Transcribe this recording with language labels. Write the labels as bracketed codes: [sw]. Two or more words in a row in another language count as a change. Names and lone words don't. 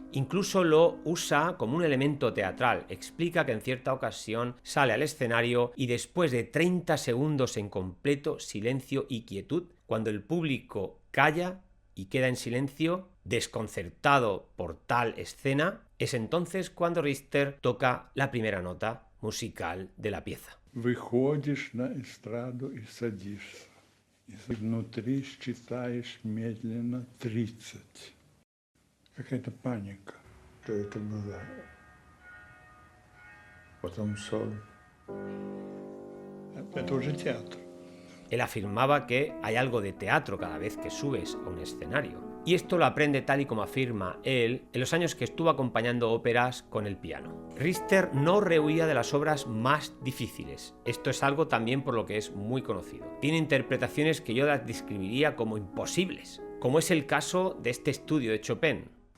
[es] Incluso lo usa como un elemento teatral. Explica que en cierta ocasión sale al escenario y después de 30 segundos en completo silencio y quietud, cuando el público calla y queda en silencio, desconcertado por tal escena, es entonces cuando Richter toca la primera nota musical de la pieza. [ru] Выходишь на эстраду и садишься. И внутри считаешь медленно 30. Какая-то паника. Что это было? Потом сон. Это уже театр. [es] Él afirmaba que hay algo de teatro cada vez que subes a un escenario. Y esto lo aprende, tal y como afirma él, en los años que estuvo acompañando óperas con el piano. Richter no rehuía de las obras más difíciles. Esto es algo también por lo que es muy conocido. Tiene interpretaciones que yo las describiría como imposibles, como es el caso de este estudio de Chopin.